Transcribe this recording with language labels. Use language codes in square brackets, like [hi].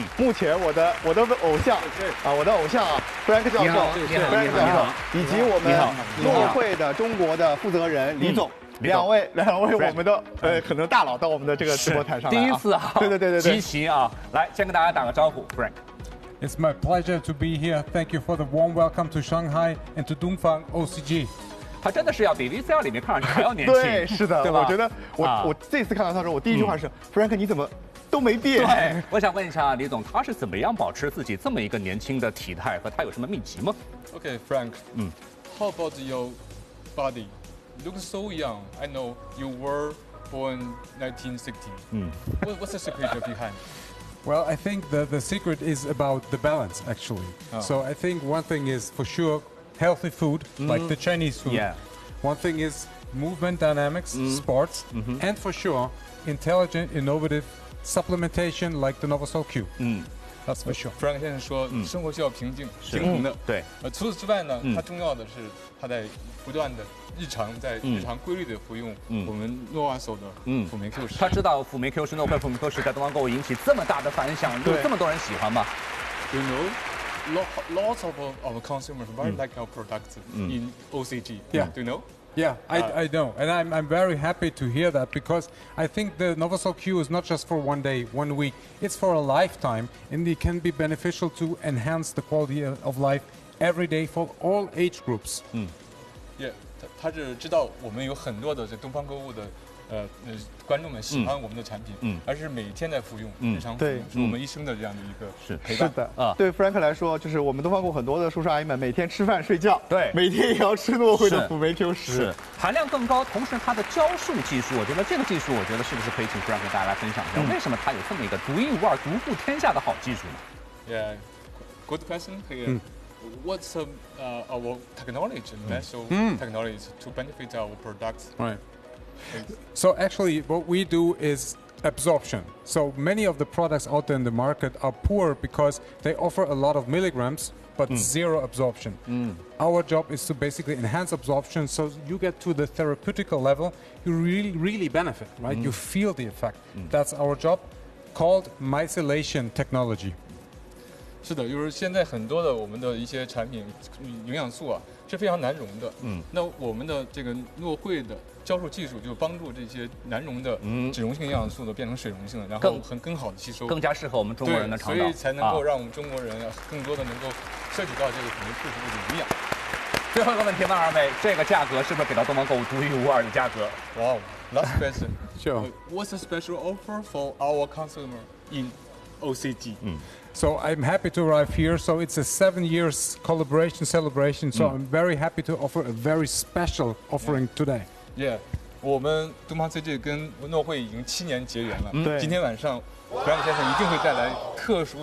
[zh] 目前我的偶像啊，我的偶像啊 ，Frank 教授，你好，以及我们诺惠的中国的负责人李总。两位我们的可能大佬到我们的这个直播台上来、啊、第一次啊，对，惊喜啊，来先跟大家打个招呼 ，Frank。 [en] It's my pleasure to be here. Thank you for the warm welcome to Shanghai and to Dongfang OCG. [zh] 他真的是要比 VCR 里面看上去还要年轻。对，是的，对吧？我觉得我这次看到他时候，我第一句话是、Frank， 你怎么都没变？对，我想问一下李总，他是怎么样保持自己这么一个年轻的体态，和他有什么秘籍吗 [en] ？Okay, Frank. How about your body? You look so young. I know you were born 1960. What's the secret of your hand? Well, I think the secret is about the balance, actually. So I think one thing is for sure healthy food, like the Chinese food. Yeah. One thing is movement dynamics, sports, and for sure intelligent, innovative supplementation like the NovoSol Q. That's for sure. [zh] Frank 先生说，生活需要平静，平衡的。对。除此之外呢，它重要的是它在不断的。日常规律的服用我们诺瓦索的辅酶 Q 十，他知道辅酶 Q 十诺惠辅酶 Q 十在东方购物引起这么大的反响，对这么多人喜欢吗 [en] ？You know, lots of our consumers very like our products in OCG. Yeah, do you know? Yeah, I know, and I'm very happy to hear that because I think the NovoSol Q is not just for one day, one week. It's for a lifetime, and it can be beneficial to enhance the quality of life every day for all age groups. Yeah. [zh] 他是知道我们有很多的这东方购物的观众们喜欢我们的产品，而是每天在服用，日常服用，是我们一生的这样的一个陪伴。是的啊，对 Frank 来说，就是我们东方购物很多的叔叔阿姨们每天吃饭睡觉，对，每天也要吃诺惠的辅酶 Q 十，含量更高，同时它的胶束技术，我觉得这个技术，我觉得是不是可以请 Frank 给大家来分享一下，为什么它有这么一个独一无二、独步天下的好技术呢 [en] ？Yeah, good question. Hey. What's our technology, special technology to benefit our products? Right. So actually, what we do is absorption. So many of the products out there in the market are poor because they offer a lot of milligrams, but zero absorption. Our job is to basically enhance absorption so you get to the therapeutical level, you really, really benefit, right? You feel the effect. That's our job called micellation technology. [zh] 是的，就是现在很多的我们的一些产品营养素啊是非常难溶的，那我们的这个诺惠的胶束技术就帮助这些难溶的脂溶性营养素呢变成水溶性的，然后更好的吸收，更加适合我们中国人的肠道，所以才能够让我们中国人啊更多的能够摄取到这个可能素质的营养。最后一个问题问二位，这个价格是不是给到东方购物独一无二的价格？ [en] 哇、wow, last question sure what's a special offer for our consumer in OCG So I'm happy to arrive here. So it's a 7 years collaboration celebration. So I'm very happy to offer a very special offering today. [zh] Yeah, 我们东方 CG 跟诺惠已经7年结缘了。对，今天晚上 Frank 先生一定会带来特殊的。